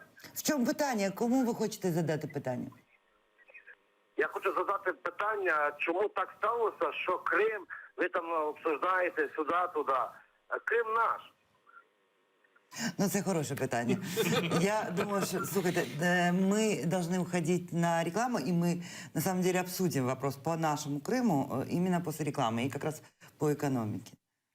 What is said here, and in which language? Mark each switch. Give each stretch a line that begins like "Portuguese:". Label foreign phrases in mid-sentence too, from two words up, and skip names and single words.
Ukrainian: В чому питання? Кому ви хочете задати питання? Я хочу задати питання, чому так сталося, що Крим, ви там обсуждаєте сюди-туди, а Крим наш. Ну, це хороше питання.
Russian: Я думаю, что, слушайте, мы должны уходить на рекламу, и мы, на самом деле, обсудим вопрос по нашему Крыму именно после рекламы, и как раз по экономике.